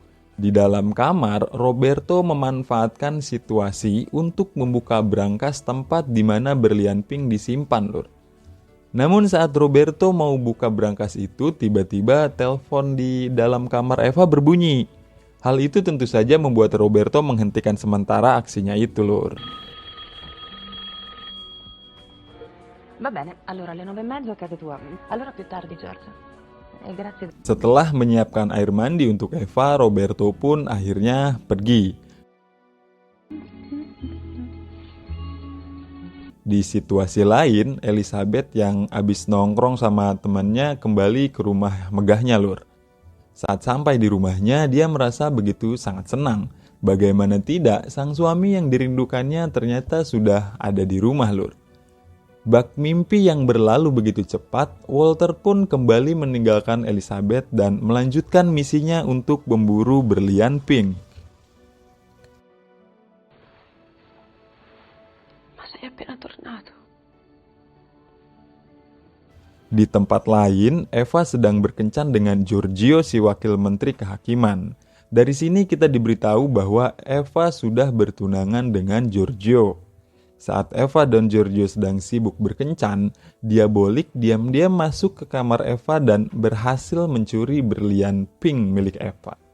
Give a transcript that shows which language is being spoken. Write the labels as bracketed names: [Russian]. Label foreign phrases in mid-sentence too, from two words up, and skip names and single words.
[Indonesian] Di dalam kamar, Roberto memanfaatkan situasi untuk membuka brankas tempat di mana berlian pink disimpan, Lur. Namun saat Roberto mau buka brankas itu, tiba-tiba telepon di dalam kamar Eva berbunyi. Hal itu tentu saja membuat Roberto menghentikan sementara aksinya itu, Lur. [Italian] Va bene, allora alle 9:30 a casa tua. Allora più tardi, Giorgio. Grazie. [Indonesian] Setelah menyiapkan air mandi untuk Eva, Roberto pun akhirnya pergi. Di situasi lain, Elizabeth yang abis nongkrong sama temannya kembali ke rumah megahnya, Lur. Saat sampai di rumahnya, dia merasa begitu sangat senang. Bagaimana tidak, sang suami yang dirindukannya ternyata sudah ada di rumah, Lur. Bak mimpi yang berlalu begitu cepat, Walter pun kembali meninggalkan Elizabeth dan melanjutkan misinya untuk memburu berlian pink. [Italian] Ma sei appena tornato. [Indonesian] Di tempat lain, Eva sedang berkencan dengan Giorgio si wakil menteri kehakiman. Dari sini kita diberitahu bahwa Eva sudah bertunangan dengan Giorgio. Saat Eva dan Giorgio sedang sibuk berkencan, Diabolik diam-diam masuk ke kamar Eva dan berhasil mencuri berlian pink milik Eva.